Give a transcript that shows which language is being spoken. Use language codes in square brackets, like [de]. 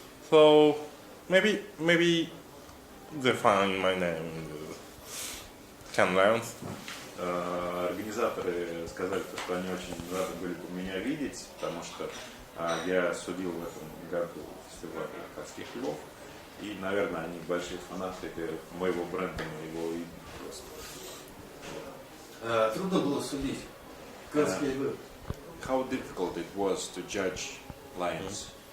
[en] So maybe they find my name in the Cannes rounds. [ru] Организаторы сказали, что они очень рады были бы меня видеть, потому что я судил в этом году фестиваль «Городских львов», и, наверное, они большие фанаты моего бренда, моего имени просто. Трудно было судить. «Городские львы». [en] How difficult it was to judge lions?